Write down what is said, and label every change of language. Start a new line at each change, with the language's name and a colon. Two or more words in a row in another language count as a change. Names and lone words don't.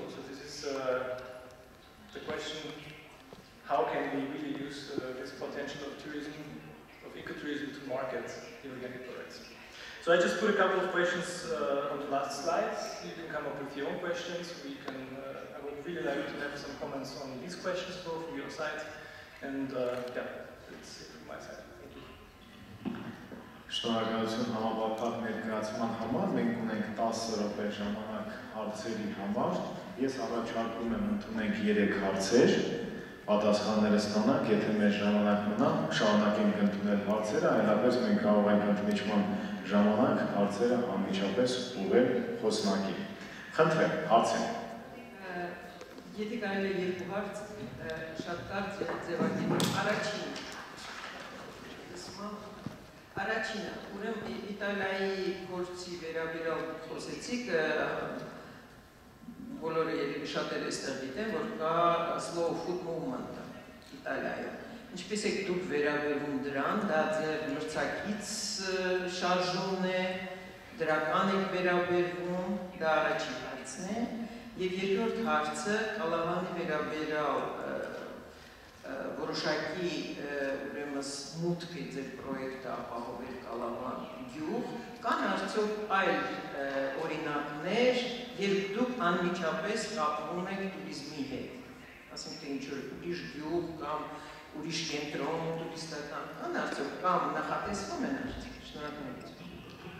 English: So this is the question: how can we really use this potential of tourism, of ecotourism, to market the organic products? So I just put a couple of questions on the last slides. You can come up with your own questions. We can. I would really like to have some comments on these questions both from your side. And yeah, that's it from my side. Thank you.
Armenian: Շնորհակալություն համապարփակ ներկայացման համար։ Մենք ունենք 10 րոպե ժամանակ հարցերի համար։ Ես առաջարկում եմ ընդունենք 3 հարցեր, պատասխանները ստանանք, եթե մեր ժամանակ մնա, շարունակենք ընդունել հարցերը, այլապես մենք կարող ենք ընդմիջման ժամանակ հարցերը անմիջապես ուղղել խոսնակին։ Խնդրեմ, հարցեր։ Եթե կարելի է երկու հարց շատ կարճ ձևակերպել։ Առաջինը, ուրեմն Իտալիայի գործի վերաբերյալ խոսեցիք, բոլորը երևի շատերը այստեղ գիտեն, որ կա
English: slow food movement
Armenian: Իտալիայում։ Ինչպես եք դուք վերաբերվում դրան, դա ձեր մրցակից շարժումն է, դրական եք վերաբերվում, դա առաջին հարցն է, եւ երկրորդ հարցը Կալավանի վերաբերյալ որոշակի ուրեմն մուտք է ձեր պրոյեկտը ապահովել Կալավան գյուղ, կան արդյոք այլ օրինակներ, երբ դուք անմիջապես կապվում եք туриզմի հետ, ասենք թե ինչ-որ ուրիշ գյուղ կամ ուրիշ կենտրոն տուրիստական, կան արդյոք կամ նախատեսվում են արդյոք, շնորհակալություն։